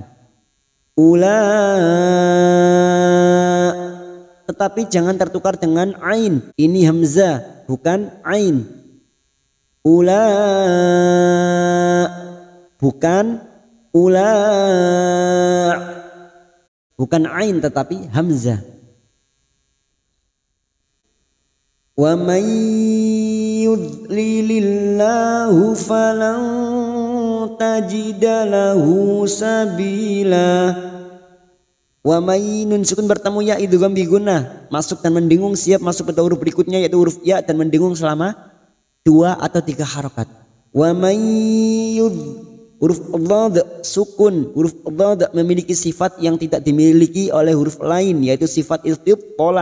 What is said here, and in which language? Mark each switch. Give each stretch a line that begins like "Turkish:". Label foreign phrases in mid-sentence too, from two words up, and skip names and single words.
Indonesian: Ula, tetapi jangan tertukar dengan ain. Ini hamzah bukan ain. Ula, bukan ula, bukan ain tetapi hamzah.
Arabic: ومن يضلل الله فلن تجد له سبيلا. ومن
Indonesian: nun sukun bertemu ya
Arabic: إدغام بغنة,
Indonesian: masuk dan mendengung, siap masuk pada huruf berikutnya yaitu huruf ya dan mendengung selama 2 atau 3 harokat.
Arabic: ومن
Indonesian: huruf dhad sukun, huruf dhad memiliki sifat yang tidak dimiliki oleh huruf lain yaitu sifat istithala.